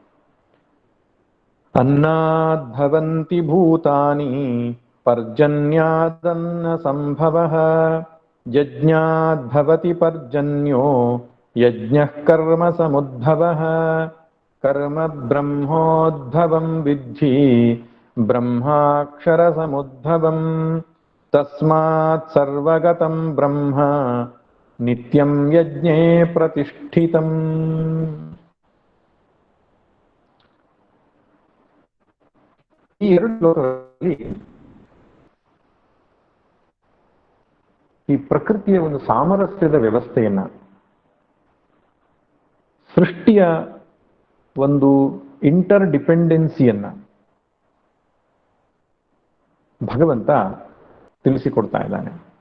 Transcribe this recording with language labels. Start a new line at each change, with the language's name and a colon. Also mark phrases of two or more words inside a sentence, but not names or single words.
Sanskrit: ಅನ್ನದ್ಭವಂತಿ ಭೂತಾನಿ ಪರ್ಜನ್ಯಾದನ್ನ ಸಂಭವಃ ಯಜ್ಞಾದ್ಭವತಿ ಪರ್ಜನ್ಯೋ ಯಜ್ಞಃ ಕರ್ಮ ಸಮುದ್ಭವಃ ಕರ್ಮ ಬ್ರಹ್ಮೋದ್ಭವಂ ವಿದ್ಧಿ ಬ್ರಹ್ಮಾಕ್ಷರ ಸಮುದ್ಭವಂ ತಸ್ಮಾತ್ ಸರ್ವಗತಂ ಬ್ರಹ್ಮ ನಿತ್ಯಂ ಯಜ್ಞೇ ಪ್ರತಿಷ್ಠಿತಂ.
Kannada: ಈ 2 ಶ್ಲೋಕಗಳಲ್ಲಿ ಈ ಪ್ರಕೃತಿಯ ಒಂದು ಸಾಮರಸ್ಯದ ವ್ಯವಸ್ಥೆಯನ್ನ, ಸೃಷ್ಟಿಯ ಒಂದು ಇಂಟರ್ ಡಿಪೆಂಡೆನ್ಸಿಯನ್ನ ಭಗವಂತ ತಿಳಿಸಿಕೊಡ್ತಾ ಇದ್ದಾನೆ.